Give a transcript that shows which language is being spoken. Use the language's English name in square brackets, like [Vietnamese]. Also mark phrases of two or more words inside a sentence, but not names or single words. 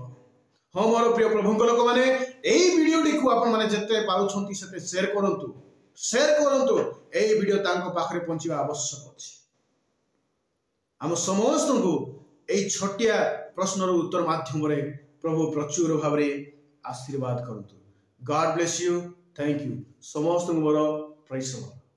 [Odia] ହଁ ମୋର ପ୍ରିୟ ପ୍ରଭୁଙ୍କ ଲୋକ ମାନେ ଏହି ଭିଡିଓଟି କୁ ଆପଣ ମାନେ ଯେତେ ପାରୁଛନ୍ତି ସେତେ ସେୟାର କରନ୍ତୁ। ଏହି ଭିଡିଓ ତାଙ୍କ ପାଖରେ ପହଞ୍ଚିବା ଆବଶ୍ୟକ ଅଛି। ଆମ ସମସ୍ତ କୁ ଏହି ଛୋଟିଆ ପ୍ରଶ୍ନର ଉତ୍ତର ମାଧ୍ୟମ ରେ ପ୍ରଭୁ ପ୍ରଚୁର ଭାବ ରେ ଆଶୀର୍ବାଦ କରନ୍ତୁ। [English] God bless you. Thank you [Odia] ସମସ୍ତ ମୋର ପ୍ରେଜ।